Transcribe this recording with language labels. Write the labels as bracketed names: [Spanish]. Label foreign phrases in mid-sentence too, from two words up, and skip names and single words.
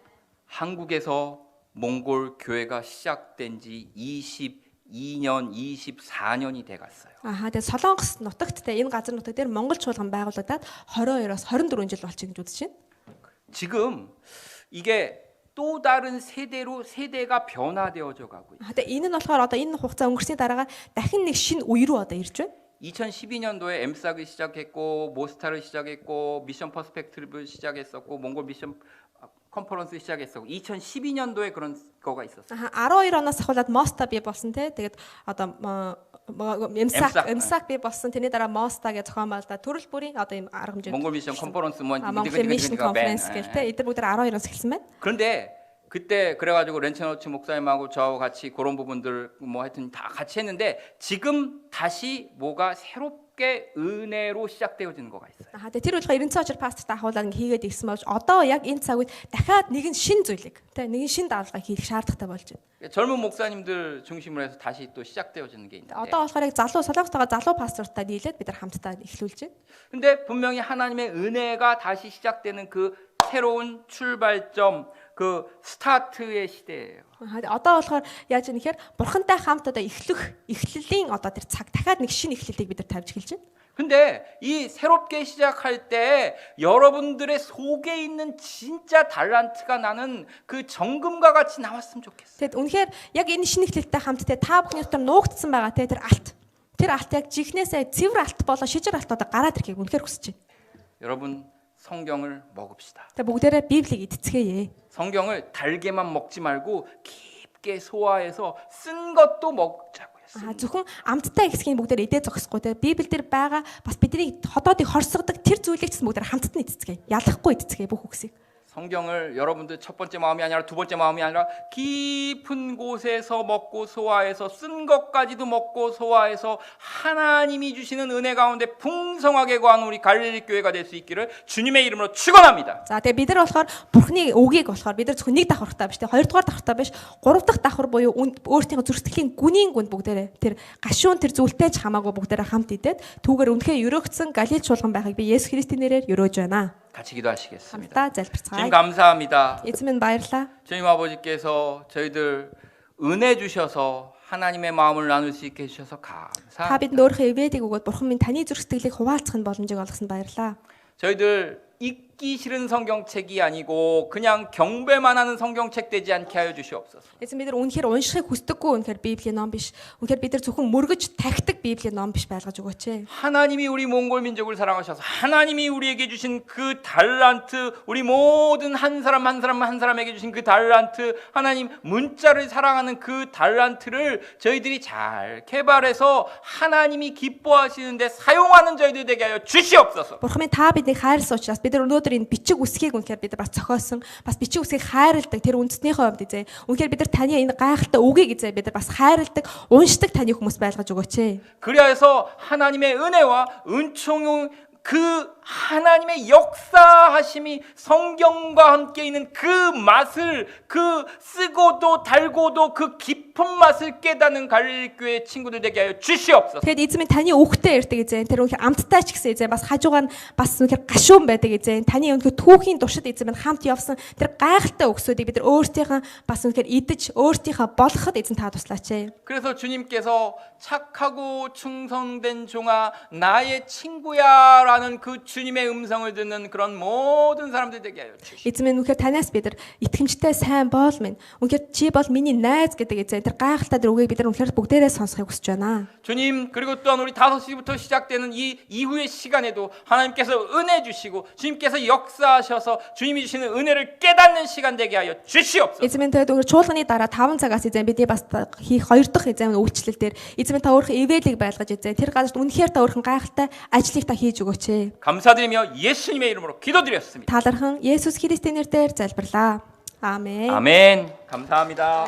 [Korean] 한국에서 몽골 교회가 시작된 지 22년, 24년이 돼 갔어요. [Mongolian] Тэгээ Солонгос нутагт те энэ газар нутаг дээр Монгол чуулган байгуулагдаад 22-оос 24 жил болчих гэж үзэж байна. [Korean] 지금 이게 또 다른 세대가 변화되어져 가고 있어요. [Mongolian] Тэгээ энэ нь болохоор одоо энэ хугацаа өнгөрсний дараагаар дахин нэг шинэ үе рүү одоо ирж байна. [Korean] 2012년도에 엠삭을 시작했고 모스타를 시작했고 미션 퍼스펙티브를 시작했었고 몽골 미션 컨퍼런스 시작했었고 2012년도에 그런 거가 있었어요. [Mongolian] 12 оноос ахуулаад Моста бий болсон те. Тэгээд одоо эмсак бий болсон. Тэрний дараа Моста гэж зохион байгуулалтаа төрөл бүрийн одоо ийм арга хэмжээ. [Korean] 몽골 미션 컨퍼런스 뭐 [Mongolian] Монгол Mission Conference гэл те. эдгээр бүгд 12 оноос эхэлсэн байна. [Korean] 그런데 그때 그래가지고 렌체노치 목사님하고 저하고 같이 그런 부분들 뭐 하여튼 다 같이 했는데 지금 다시 뭐가 새롭게 은혜로 시작되어지는 거가 있어요. [Mongolian] Тэгээ тэр болохоор 90 цаочор пастортай ахуулаад ингээ хийгээд ирсэн болж одоо яг энэ цаг үед дахиад нэгэн шин зүйлийг тэ нэгэн шин даалгаврыг хийх шаардлагатай болж байна. [Korean] 젊은 목사님들 중심으로 해서 다시 또 시작되어지는 게 있는데. [Mongolian] Одоо болохоор яг Солонгостойгоо залуу пастортай нийлээд бид нар хамтдаа эхлүүлж байна. [Korean] 근데 분명히 하나님의 은혜가 다시 시작되는 그 새로운 출발점 그 스타트의 시대예요. [Mongolian] Одоо болохоор яаж юм нэхэр бурхантай хамт одоо эхлэлийн одоо тэр цаг дахиад нэг шинэ эхлэлийг бид нар тавьж эхэлж байна. [Korean] 근데 이 새롭게 시작할 때 여러분들의 속에 있는 진짜 달란트가 나는 그 정금과 같이 나왔으면 좋겠어요. [Mongolian] Тэгэд үнэхээр яг энэ шинэ эхлэлтэй хамт те та бүхний дотор нуугдсан байгаа те тэр алт яг жихнээсээ цэвэр алт болоо шижир алт одоо гараад ирэхийг үнэхээр хүсэж байна. [Korean] 여러분 성경을 먹읍시다. [Mongolian] Тэгээ бүгдээрээ Библийг эцгээе. [Korean] 성경을 달게만 먹지 말고 깊게 소화해서 쓴 것도 먹자고요. [Mongolian] Зөвхөн амттай хэсгийг бүгдээр идээ зогсохгүй те Библиэл дээр байгаа бас бидний хотоодыг хорсгодог тэр зүйлийг ч бүгдээр хамтд нь эцэцгээе. Ялахгүй эцэцгээе бүх үгсийг. [Korean] 성경을 여러분들 첫 번째 마음이 아니라 두 번째 마음이 아니라 깊은 곳에서 먹고 소화해서 쓴 것까지도 먹고 소화해서 하나님이 주시는 은혜 가운데 풍성하게 거한 우리 갈릴리 교회가 될 수 있기를 주님의 이름으로 축원합니다. [Mongolian] За тэгээ бид нар болохоор Бурхны үгийг болохоор бид нар зөвхөн нэг давхартай биш, тэгээ хоёрдугаар давхартай биш, гурав дахь давхар буюу өөртөө зүрхтгэлийн гүнийн гүнд бүгдээрээ тэр гашуун тэр зүйлтэй ч хамаагүй бүгдээрээ хамт идээд түүгээр үнэхээр өрөөгдсөн галил чуулган байхыг би Есүс Христийн нэрээр өрөөж байна. [Korean] 같이 기도하시겠습니다. [Mongolian] хамтдаа [Korean] 주님 [Mongolian] залбирцгаая. [Korean] 감사합니다. [Mongolian] Эзэн минь баярлалаа. [Korean] 주님 아버지께서 저희들 은혜 주셔서 하나님의 마음을 나눌 수 있게 해주셔서 [Mongolian] Та [Korean] 감사합니다. [Mongolian] бидэнд өөрийнхөө ивэдэг өгөөд Бурхан минь таны зүрх сэтгэлийг хуваалцах боломжийг олгосонд баярлалаа. [Korean] 저희들 읽기 싫은 성경책이 아니고 그냥 경배만 하는 성경책 되지 않게 하여 주시옵소서. [Mongolian] Эзэн бид нар үнэхээр уншихыг хүсдэггүй үнэхээр Библийн ном биш. Үнэхээр бид нар зөвхөн мөргөж тахдаг Библийн ном биш байлгаж өгөөч. [Korean] 하나님이 우리 몽골 민족을 사랑하셔서 하나님이 우리에게 주신 그 달란트, 우리 모든 한 사람 한 사람에게 주신 그 달란트, 하나님 문자를 사랑하는 그 달란트를 저희들이 잘 개발해서 하나님이 기뻐하시는데 사용하는 저희들 되게 하여 주시옵소서. [Mongolian] Бурхан минь та биднийг хайрлсан учраас бид нар өнөөдөр энэ бичиг үсгийг үнэхээр бид нар бас зохиосон, бас бичиг үсгийг хайрладаг тэр үндэснийхөө хувьд эзэн. Үнэхээр бид нар таны энэ гайхалтай үгийг эзэн бид нар бас хайрладаг, уншдаг таны хүмүүс байлгаж өгөөч. [Korean] 그리하여서 하나님의 은혜와 은총의 그 하나님의 역사하심이 성경과 함께 있는 그 맛을 그 쓰고도 달고도 그 깊은 맛을 깨닫는 갈릴리 교회 친구들 되게 하여 주시옵소서. [Mongolian] Тэгэд эзэн минь таны үгтэй ирдэг эзэн. Тэр үнэхээр амттай ч гэсэн эзэн бас хажуугаар нь бас үнэхээр гашуун байдаг эзэн. Таны үнэхээр түүхийн туршид эзэн минь хамт явсан тэр гайхалтай үгсүүдийг бид нар өөртөөхөө бас үнэхээр идэж өөртөөхөө болгоход эзэн та туслаач. [Korean] 그래서 주님께서 착하고 충성된 종아 나의 친구야라는 그 주님의 음성을 듣는 그런 모든 사람들 되게 하여 주시옵소서. [Mongolian] Эзэн минь үнэхээр танаас бид нар итгэмжтэй сайн боол минь. Үнэхээр чи бол миний найз гэдэг эзэн. Тэр гайхалтай тэр үгийг бид нар үнэхээр бүгдээрээ сонсохыг хүсэж байна. [Korean] 주님 그리고 또한 우리 5시부터 시작되는 이 이후의 시간에도 하나님께서 은혜 주시고 주님께서 역사하셔서 주님이 주시는 은혜를 깨닫는 시간 되게 하여 주시옵소서. [Mongolian] Эзэн минь тэгээд үнэхээр чуулганы дараа 5 цагаас эзэн бидний бас хийх 2 дахь эзэн үйлчлэл дээр эзэн минь та өөрийнхөө ивэлийг байлгаж эзэн тэр газарт үнэхээр та өөрхөн гайхалтай ажлыг та хийж өгөөч. [Korean] 감사드리며 예수님의 이름으로 기도드렸습니다. [Mongolian] Талархан Есүс Христийн нэрээр залбирлаа. Аамен. [Korean] 아멘. 감사합니다.